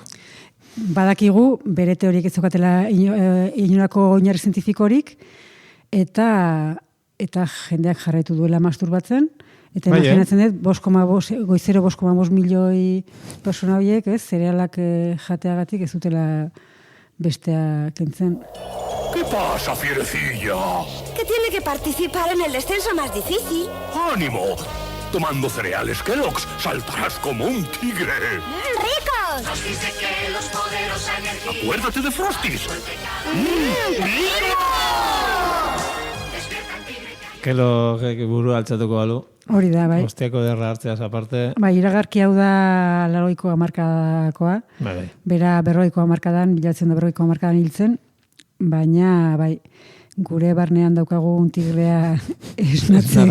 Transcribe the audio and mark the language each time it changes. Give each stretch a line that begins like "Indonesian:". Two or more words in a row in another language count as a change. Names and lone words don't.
Basque: Badakigu, bere teoriek ez zokatela inolako oinarri zientifikorik, eta jendeak jarraitu duela masturbatzen, eta imaginatzen dut, goizero 5,5 milioi persona horiek, zerealak jateagatik ez dutela bestea kentzen.
Spanish: ¿Qué pasa, fierecilla? Que tiene que participar en el descenso más difícil. ¡Ánimo! Tomando cereales Kellogg's saltarás como un tigre. ¡Ricos! Frosties de Kellogg's, poderosa energía. Acuérdate de Frosties.
Basque: Kellogg buru altzatuko balu. Hori da, bai. Ostiako derra hartzeaz aparte. Bai, iragarki hau da 80ko hamarkadakoa. Bai. Bera 40ko hamarkadan, 1940ko hamarkadan hiltzen, baina, bai, gure barnean daukagu un tigrea esnatzen.